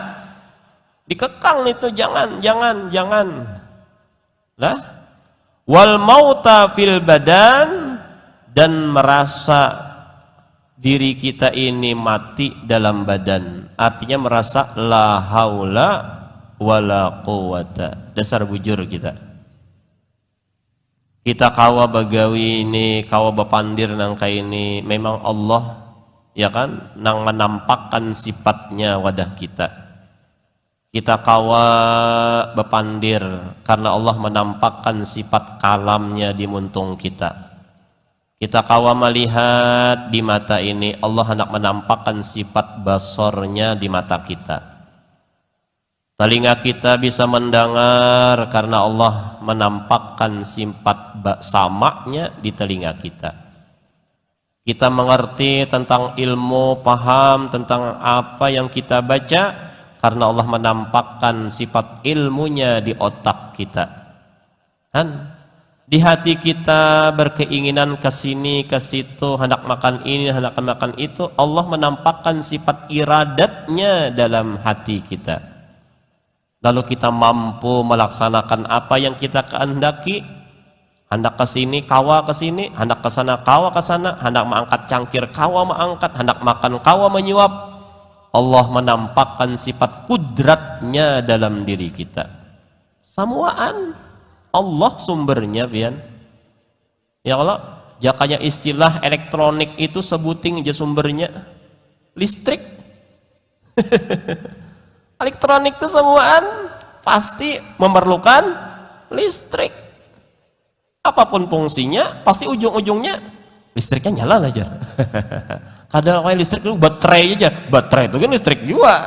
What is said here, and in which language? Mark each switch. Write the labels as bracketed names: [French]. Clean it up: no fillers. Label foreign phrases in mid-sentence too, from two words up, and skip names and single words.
[Indonesian] Dikekang itu jangan lah. [Arabic] والموت في البدن, [Indonesian] dan merasa diri kita ini mati dalam badan, artinya merasa [Arabic] لا حول ولا قوة. [Banjar] Dasar bujur kita kawa bagawi ini, kawa bapandir nang ini, memang Allah, ya kan, nang menampakkan sifatnya wadah kita kawa bapandir karena Allah menampakkan sifat kalamnya di muntung kita kawa melihat di mata ini, Allah hendak menampakkan sifat basornya di mata kita. [Indonesian] Telinga kita bisa mendengar karena Allah menampakkan sifat samanya di telinga kita. Kita mengerti tentang ilmu, paham tentang apa yang kita baca karena Allah menampakkan sifat ilmunya di otak kita. Di hati kita berkeinginan ke sini ke situ, hendak makan ini, hendak makan itu, Allah menampakkan sifat iradatnya dalam hati kita. Lalu kita mampu melaksanakan apa yang kita kehendaki. [Banjar] Hendak ke sini, kawa ke sini, hendak ke sana, kawa ke sana, hendak mengangkat cangkir, kawa mengangkat, hendak makan, kawa menyuap. [Indonesian] Allah menampakkan sifat kudratnya dalam diri kita. [Banjar] Samuaan Allah sumbernya pian. Ya Allah, jakanya istilah elektronik itu sebuting aja sumbernya listrik. [Indonesian] Elektronik itu samuaan pasti memerlukan listrik. Apapun fungsinya, pasti ujung-ujungnya listriknya nyala aja. Kadang kayak listrik itu baterai aja. Baterai itu kan listrik juga.